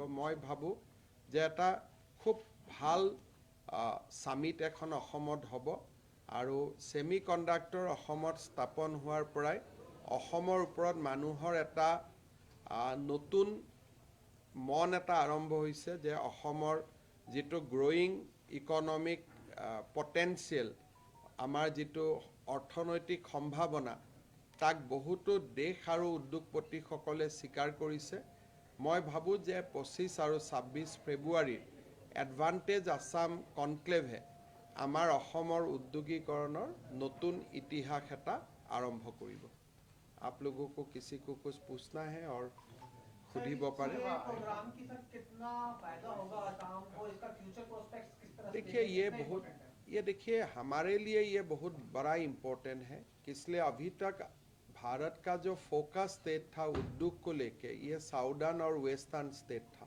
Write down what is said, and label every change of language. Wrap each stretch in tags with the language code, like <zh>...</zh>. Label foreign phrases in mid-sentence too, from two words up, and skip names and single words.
<as>মই ভাবোঁ যে এটা খুব ভাল সামিট এখন অসমত হ'ব আৰু</as> <en>semi conductor</en> <as>অসমত স্থাপন হোৱাৰ পৰাই অসমৰ ওপৰত মানুহৰ এটা নতুন মন এটা আৰম্ভ হৈছে যে অসমৰ যিটো</as> <en>growing economic potential,</en> <as>আমাৰ যিটো অৰ্থনৈতিক সম্ভাৱনা, তাক বহুতো দেশ আৰু উদ্যোগপতিসকলে স্বীকাৰ কৰিছে। মই ভাবোঁ যে 25 আৰু 26 ফেব্ৰুৱাৰীৰ এডভান্টেজ আসাম কনক্লেভে আমাৰ অসমৰ উদ্যোগীকৰণৰ নতুন ইতিহাস এটা আৰম্ভ কৰিব।</as> <hi>आप लोगों को किसी को कुछ पूछना है और</hi> <as>খুদিব পাৰে।</as> <hi>देखिए देखिए हमारे लिए ये बहुत बड़ा इम्पोर्टेंट है, इसलिए अभी तक भारत का जो</hi> <en>focus state</en> <hi>था उद्योग को लेके ये साउदर्न और</hi> <en>western state</en> <hi>था।</hi>